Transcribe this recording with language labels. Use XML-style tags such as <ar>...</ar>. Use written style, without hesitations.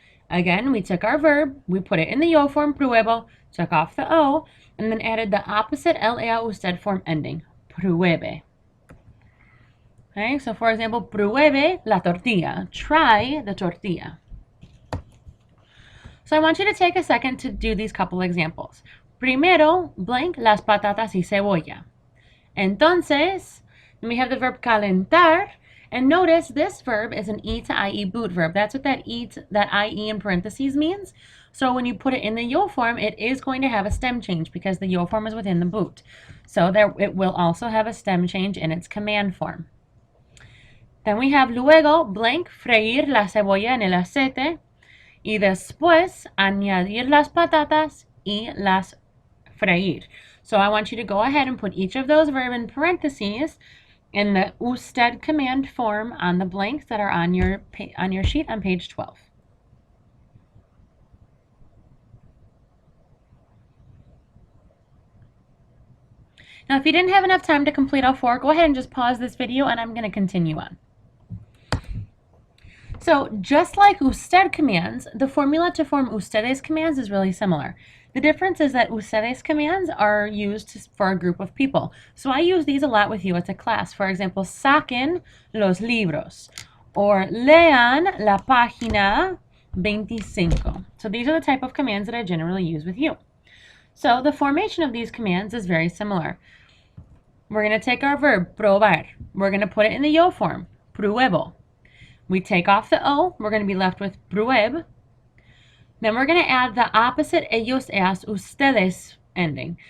<en>Again, we took our verb, we put it in the yo form, pruebo, took off the O, and then added the opposite LA usted form ending, pruebe. Okay, so for example,</en> <es>pruebe la tortilla,</es> <en>try the tortilla. So I want you to take a second to do these couple examples.</en> <es>Primero, blank las patatas y cebolla.</es> <en>Entonces, we have the verb calentar, and notice this verb is an E to IE boot verb. That's what that IE in parentheses means. So when you put it in the yo form, it is going to have a stem change because the yo form is within the boot. So it will also have a stem change in its command form. Then we have</en> <es>luego, blank, freír la cebolla en el aceite, y después añadir las patatas y las freír.</es> <en>So I want you to go ahead and put each of those verbs in parentheses in the usted command form on the blanks that are on your sheet on page 12. Now, if you didn't have enough time to complete all 4, go ahead and just pause this video and I'm going to continue on. So just like usted commands, the formula to form ustedes commands is really similar. The difference is that ustedes commands are used for a group of people. So I use these a lot with you as a class. For example,</en> <es>saquen los libros or lean la página 25.</es> <en>So these are the type of commands that I generally use with you. So the formation of these commands is very similar. We're going to take our verb, probar. We're going to put it in the yo form, pruebo. We take off the O, we're going to be left with prueb. Then we're going to add the opposite ellos, ellas, ustedes ending.</en>